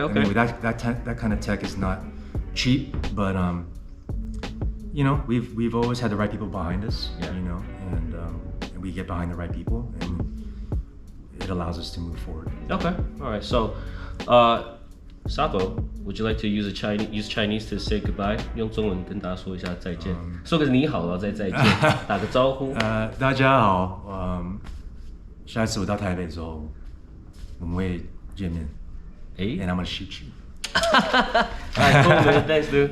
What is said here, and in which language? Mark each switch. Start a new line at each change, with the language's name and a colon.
English: I mean, that kind of tech is not cheap, but we've always had the right people behind us. Yeah. And we get behind the right people, and it allows us to move forward. Okay. All right. So, SAPO, would you like to use Chinese to say goodbye?
Chinese: 用中文跟大家说一下再见，说个你好，然后再见，打个招呼。大家好，下一次我到台北的时候，我们会见面。
English: And I'm gonna shoot you. All right, cool, man. Thanks, dude.